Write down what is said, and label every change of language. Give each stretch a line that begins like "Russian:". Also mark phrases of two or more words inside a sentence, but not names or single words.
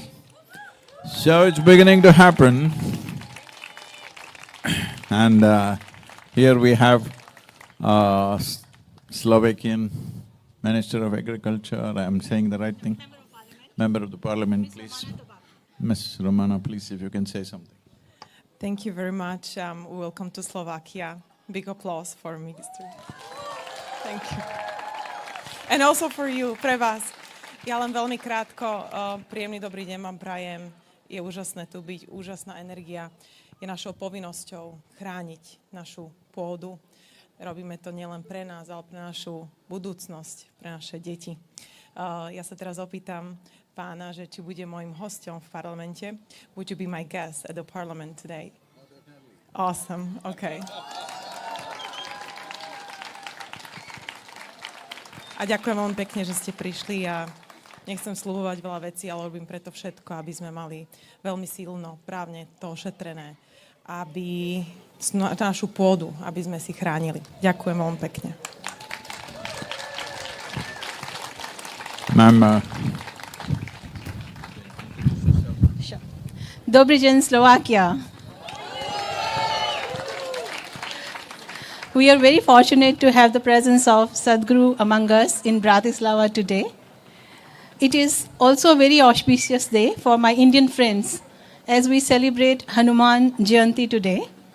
English: So it's beginning to happen. And here we have Slovakian Minister of Agriculture, I'm saying the right thing? Member of the Parliament, please. Ms. Romana, please, if you can say something. Thank you very much. Welcome to Slovakia. Big applause for Minister. Thank you. And also for you,
Slovak: pre vás. Ja len veľmi krátko, príjemný dobrý deň vám prajem. Je úžasné tu byť, úžasná energia. Je našou povinnosťou chrániť našu pôdu. Robíme to nielen pre nás, ale pre našu budúcnosť, pre naše deti. Ja sa teraz opýtam pána, že či bude môjim hosťom v parlamente.
English: Would you be my guest at the parliament today? Awesome, okay.
Slovak: A ďakujem veľmi pekne, že ste prišli a nechcem sľubovať veľa vecí, ale robím preto všetko, aby sme mali veľmi silno, právne to ošetrené, aby našu pôdu, aby sme si chránili. Ďakujem veľmi pekne.
English: Ma'am,
Slovak: Dobrý deň, Slovakia.
English: We are very fortunate to have the presence of Sadhguru among us in Bratislava today. It is also a very auspicious day for my Indian friends as we celebrate Hanuman Jayanti today.